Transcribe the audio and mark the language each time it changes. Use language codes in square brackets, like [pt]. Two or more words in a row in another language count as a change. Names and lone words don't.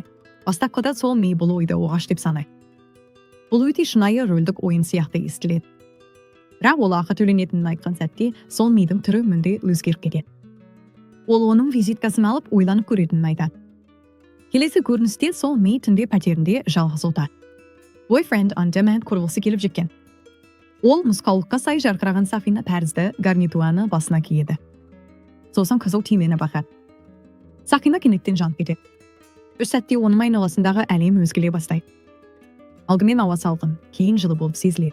[kk] Бастапқыда сол Ми бұл ойды оғаш деп санайды. Бұл өте шынайы рөлдік ойын сияқты естіледі. Бірақ ол ақы төленетінін айтқан сәтте, сол Мидің түрі мүлде өзгеріп кетеді. Ол оның визиткасын алып, ойланып көретінін айтады. Келесі көріністе сол Ми түнде пәтерінде жалғыз отырады. Boyfriend on Demand құрылғысы келіп жеткен. Ол нұсқаулыққа сай жарқыраған сафина тәрізді гарнитуаны басына киеді. Сосын қызыл түймені бақады. Сақина кенеттен жанып кетеді. Үш сәтте оның айналасындағы әлем өзгеле бастайды. Алдымен ауа салқын, кейін жылы болып сезіледі.